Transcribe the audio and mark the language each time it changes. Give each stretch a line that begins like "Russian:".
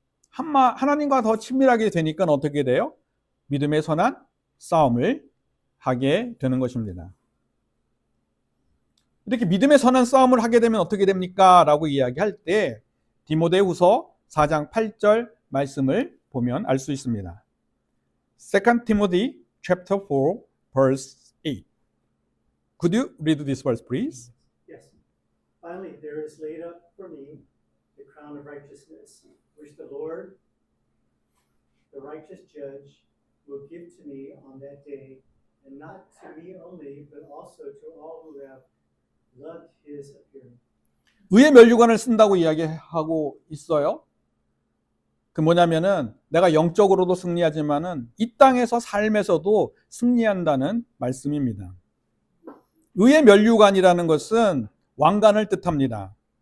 Korean: 하나님과 더 친밀하게 되니까 어떻게 돼요? 믿음의 선한 싸움을 하게 되는 것입니다. 이렇게 믿음의 선한 싸움을 하게 되면 어떻게 됩니까? 라고 이야기할 때 디모데후서 4장 8절 말씀을 보면 알 수 있습니다.
English: 2 Timothy chapter 4 verse 8. Could you read this verse please? Yes. Finally, there is laid up for me the crown of righteousness, which the Lord, the righteous judge, will give to me on that day, and not to me only, but also to all who have loved his appearing.
Korean: 의의 면류관을 쓴다고 이야기하고 있어요. 그 뭐냐면은 내가 영적으로도 승리하지만은 이 땅에서 삶에서도 승리한다는 말씀입니다. 의의 면류관이라는 것은 왕관을 뜻합니다.